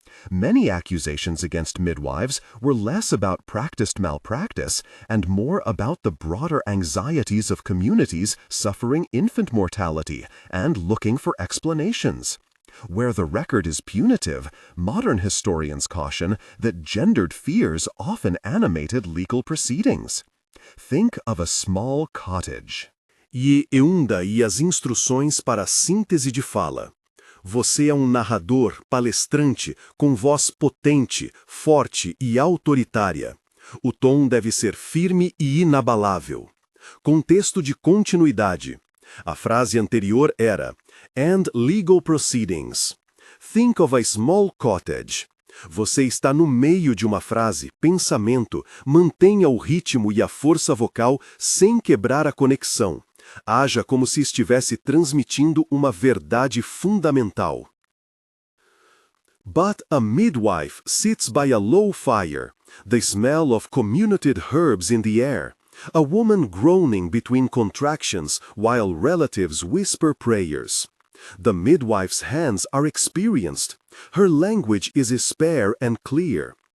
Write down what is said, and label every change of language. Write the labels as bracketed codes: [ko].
[en] Many accusations against midwives were less about practiced malpractice and more about the broader anxieties of communities suffering infant mortality and looking for explanations. Where the record is punitive, modern historians caution that gendered fears often animated legal proceedings. Think of a small cottage. [pt] E Eunda e as instruções para a síntese de fala. Você é narrador, palestrante, com voz potente, forte e autoritária. O tom deve ser firme e inabalável. Contexto de continuidade. A frase anterior era [en] "and legal proceedings". Think of a small cottage. [pt] Você está no meio de uma frase, pensamento, mantenha o ritmo e a força vocal sem quebrar a conexão. Haja como se estivesse transmitindo uma verdade fundamental. [en] But a midwife sits by a low fire, the smell of communicated herbs in the air, a woman groaning between contractions while relatives whisper prayers. The midwife's hands are experienced. Her language is spare and clear.